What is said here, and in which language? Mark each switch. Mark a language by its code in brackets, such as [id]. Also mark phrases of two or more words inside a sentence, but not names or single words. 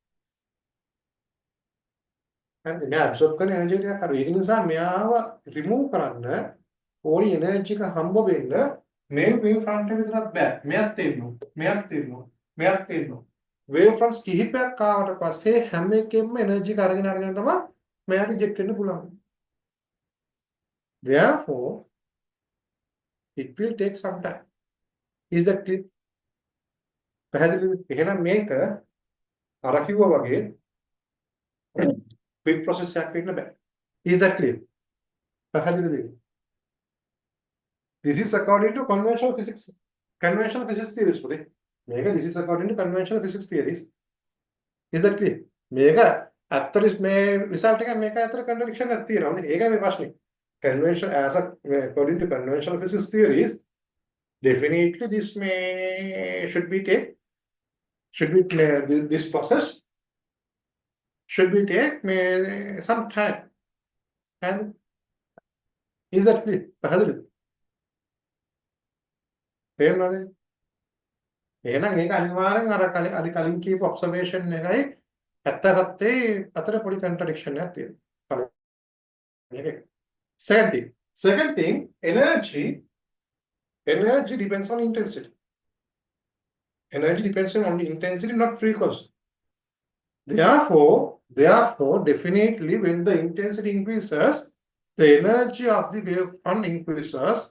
[si] හරිද? මෙයා ඇබ්සෝබ් කරන එනර්ජි ටිකක් අඩුයි. ඒක නිසා මෙයාව රිමූව් කරන්න ඕනි එනර්ජි එක හම්බ වෙන්න මේ [en] wave front [si] එක විතරක් බෑ. මෙයක් තියෙනවා. මෙයක් තියෙනවා. මෙයක් තියෙනවා. [en] wave fronts [si] කිහිපයක් ආවට පස්සේ හැම එකෙම එනර්ජි එක අරගෙන තමයි මෙයාට eject වෙන්න පුළුවන්. [en] Therefore, it will take some time. Is that clear? [si] පැහැදිලිද? එහෙනම් මේක අර කිව්වා වගේ [en] quick process [si] එකක් වෙන්න බෑ. [en] Is that clear? පැහැදිලිද? This is according to conventional physics. Conventional physics theories පුතේ. මේක this is according to conventional physics theories. Is that clear? [si] මේක ඇත්තට මේ result එක මේක ඇත්තට contradiction එකක් තියෙනවා. ඒකයි මේ ප්‍රශ්නේ. [en] Convention as a according to conventional physics theories, definitely this may should be this process should be take some time. And is that clear? [si] පැහැදිලිද? තේරුණාද? එහෙනම් ඒක අනිවාර්යෙන් අර කලින් කියපු observation එකයි ඇත්ත සත්‍යයේ අතර පොඩි contradiction එකක් තියෙනවා. [en] Okay. Second thing, energy depends on intensity. Energy depends on intensity, not frequency. Therefore, definitely when the intensity increases, the energy of the wavefront increases.